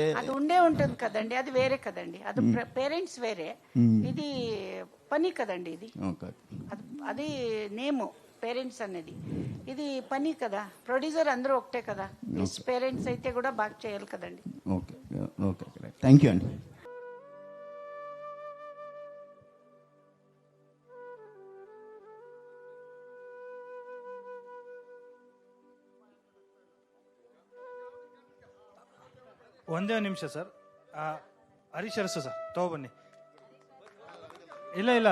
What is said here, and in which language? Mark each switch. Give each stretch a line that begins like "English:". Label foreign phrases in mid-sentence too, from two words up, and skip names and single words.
Telugu: అది ఉండే ఉంటుంది కదండి, అది వేరే కదండి. అది పేరెంట్స్ వేరే, ఇది పని కదండి. ఇది అది నేము పేరెంట్స్ అనేది, ఇది పని కదా. ప్రొడ్యూసర్ అందరూ ఒకటే కదా. పేరెంట్స్ అయితే కూడా బాగా చేయాలి కదండి.
English: Okay okay, thank you అండి.
Kannada: ಒಂದೇ ನಿಮಿಷ ಸರ್. ಹರೀಶ್ ಅರಸು ಸರ್ ತಗೊಬನ್ನಿ. ಇಲ್ಲ